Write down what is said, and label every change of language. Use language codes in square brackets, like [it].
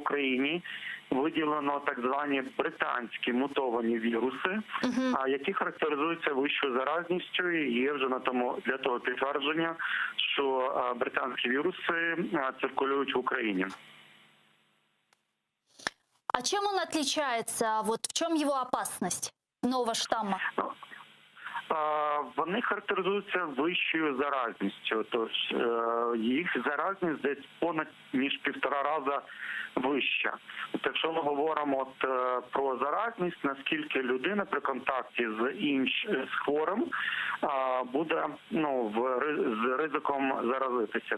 [uk] Україні виділено так звані британські мутовані віруси, які характеризуються вищою заразністю, і є вже на тому для того підтвердження, що британські віруси циркулюють в Україні. [ru] А чем он отличается? Вот в чем его опасность нового штамма? [uk] Вони характеризуються вищою заразністю, тож їх заразність десь понад ніж 1,5 рази вища. От якщо ми говоримо про заразність, наскільки людина при контакті з хворим буде з ризиком заразитися.